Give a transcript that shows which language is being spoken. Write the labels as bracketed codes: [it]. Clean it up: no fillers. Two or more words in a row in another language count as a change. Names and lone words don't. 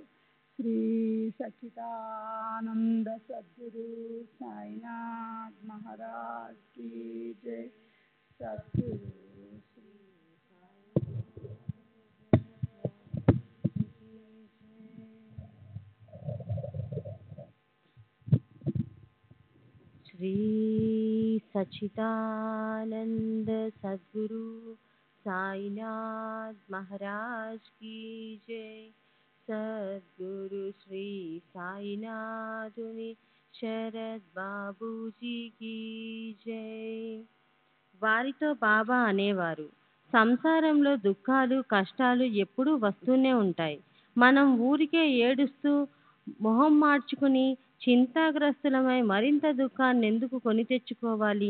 [hi] श्री सच्चिदानंद सद्गुरु साईनाथ महाराज की जय. సద్గురు శ్రీ సాయి. श्री सच्चिदानंद सद्गुरु साईनाथ महाराज की जय। [te] సద్గురు శ్రీ సాయినాథుని శరత్ బాబూజీకి జై. వారితో బాబా అనేవారు, సంసారంలో దుఃఖాలు కష్టాలు ఎప్పుడూ వస్తూనే ఉంటాయి. మనం ఊరికే ఏడుస్తూ మొహం మార్చుకుని చింతాగ్రస్తులమై మరింత దుఃఖాన్ని ఎందుకు కొని తెచ్చుకోవాలి?